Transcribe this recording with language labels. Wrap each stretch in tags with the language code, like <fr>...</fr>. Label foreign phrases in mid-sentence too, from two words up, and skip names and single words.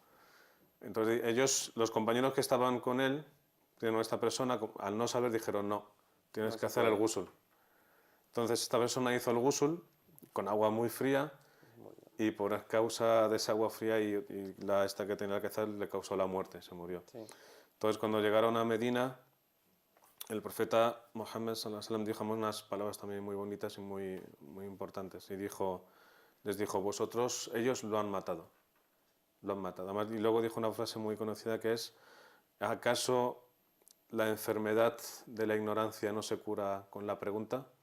<es>Entonces ellos, los compañeros que estaban con él, de esta persona, al no saber dijeron, no, tienes que hacer el ghusl. Entonces esta persona hizo el ghusl con agua muy fría y por causa de esa agua fría y esta que tenía que hacer le causó la muerte, se murió. Sí. Entonces cuando llegaron a Medina, el profeta Mohammed</es> <ar>صلى الله عليه وسلم</ar> <es>dijo unas palabras también muy bonitas y muy, muy importantes y les dijo, ellos lo han matado. Lo han matado. Además, y luego dijo una frase muy conocida que es, ¿acaso la enfermedad de la ignorancia no se cura con la pregunta?</es>